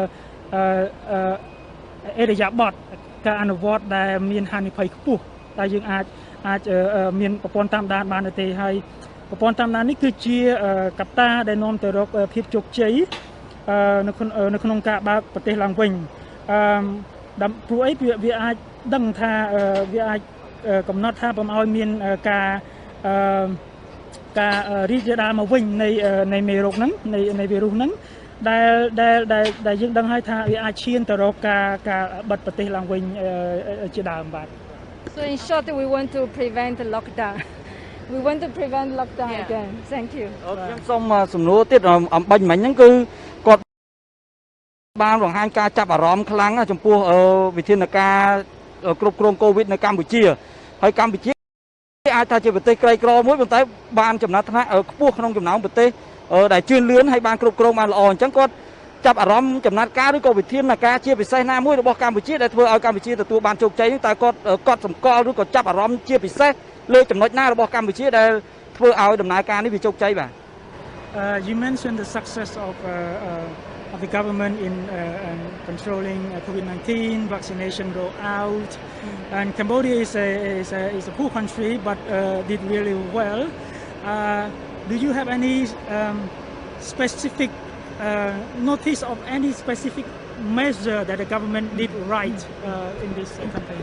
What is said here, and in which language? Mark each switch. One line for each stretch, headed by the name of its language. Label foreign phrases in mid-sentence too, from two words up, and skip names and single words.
Khmer: អេរិយាបថការអនុវត្តដែលមានហានិភ័យខ្ពស់តែយើងអាចមានប្រព័ន្ធតាមដានបានទេហើយប្រព័ន្ធតាមដាននេះគឺជាកត្តាដែលនាំទៅរកភាពជោគជ័យនៅក្នុងការបើកប្រទេសឡើងវិញព្រោះអីវាអាចដឹងថាវាអាចកំណត់ថាបំឲ្យមាន ការរីករាលដាលមកវិញនៃមេរោគហ្នឹងនៃវីរុសហ្នឹងដែលយើងដឹងហើយថាវាអាចឈានទៅរកការបិទប្រទេសឡើងវិញជាដើមបាទ
English: So in short, we want to prevent lockdown. We want to prevent lockdown again. Thank you.
Khmer: ខ្ញុំសូមសំណួរទៀតអំបញ្ញមិញហ្នឹងគឺគាត់បានបង្ហាញការចាប់អារម្មណ៍ខ្លាំងចំពោះវិធានការគ្រប់គ្រងកូវីដនៅ កម្ពុជាហើយកម្ពុជាអាចថាជាប្រទេសក្រីក្រមួយប៉ុន្តែបានចំណាត់ថ្នាក់ខ្ពស់ក្នុងចំណោមប្រទេសដែលជឿនលឿនហើយបានគ្រប់គ្រងបានល្អអញ្ចឹងគាត់ចាប់អារម្មណ៍ចំណាត់ការឬក៏វិធានការជាពិសេសណាមួយរបស់កម្ពុជាដែលធ្វើឲ្យកម្ពុជាទទួលបានជោគជ័យតែគាត់សម្គាល់ឬក៏ចាប់អារម្មណ៍ជាពិសេសលើចំណុចណារបស់កម្ពុជាដែលធ្វើឲ្យដំណើរការនេះវាជោគជ័យបាទ
English: You mentioned the success of the government in controlling COVID-19, vaccination rollout, and Cambodia is a poor country but did really well. Do you have any specific notice of any specific measure that the government did right in this campaign?